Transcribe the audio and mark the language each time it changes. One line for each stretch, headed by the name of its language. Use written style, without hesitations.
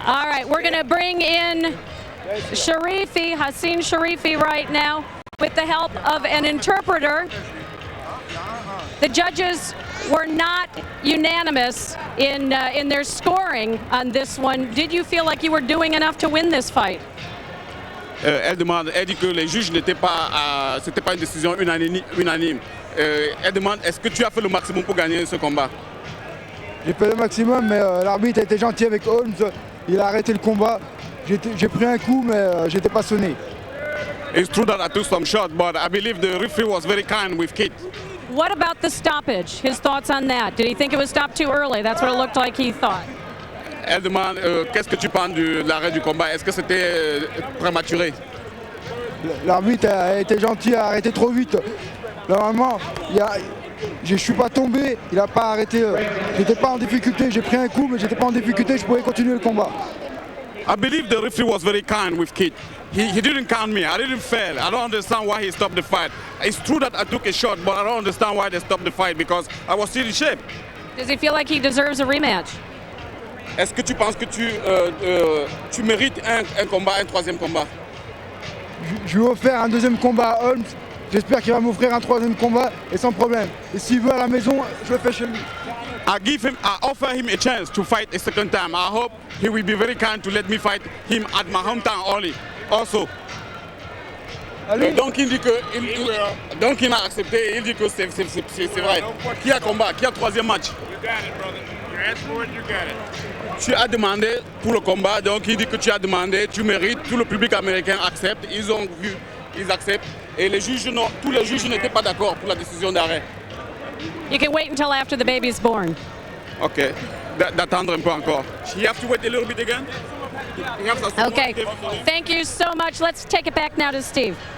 English: All right, we're going to bring in Cherifi, Hacine Cherifi right now, with the help of an interpreter. The judges were not unanimous in their scoring on this one. Did you feel like you were doing enough to win this fight?
French: Elle dit que les juges n'étaient pas, c'était pas une décision unanime. Elle demande, est-ce que tu as fait le maximum pour gagner ce combat? J'ai fait le maximum, mais l'arbitre a été gentil avec Holmes. Il a arrêté le combat. J'ai pris un coup, mais j'étais pas sonné.
English: It's true that I took some shots, but I believe the referee was very kind with Keith. What about the stoppage? His thoughts on that? Did he think it was stopped too early? That's what it looked like he thought.
French: Elle demande, qu'est-ce que tu penses de l'arrêt du combat? Est-ce que c'était prématuré? L'arbitre a été gentil, a arrêté trop vite. Normalement, je suis pas tombé, il a pas arrêté. J'étais pas en difficulté, j'ai pris un coup, mais j'étais pas en difficulté, je pouvais continuer le combat.
English: I believe the referee was very kind with Keith. He didn't count me. I didn't fail. I don't understand why he stopped the fight. It's true that I took a shot, but I don't understand why they stopped the fight because I was still in shape. Does he feel like he deserves a rematch?
French: Est-ce que tu penses que tu mérites un combat, un troisième combat? Je vais offrir un deuxième combat à Holmes. J'espère qu'il va m'offrir un troisième combat et sans problème. Et s'il veut à la maison, je le fais chez lui.
English: I offer him a chance to fight a second time. I hope he will be very kind to let me fight him at my hometown only. Also.
French: Donc il dit que donc il m'a accepté. Il dit que c'est vrai. Qui a combat? Qui a troisième match? Tu as demandé pour le combat, donc il dit que tu as demandé, tu mérites, tout le public américain accepte, ils ont vu, ils acceptent, et les juges, non, tous les juges n'étaient pas d'accord pour la décision d'arrêt.
English: You can wait until after the baby is born.
French: Ok, d'attendre un peu encore.
English: You have to wait a little bit again? Okay, thank you so much. Let's take it back now to Steve.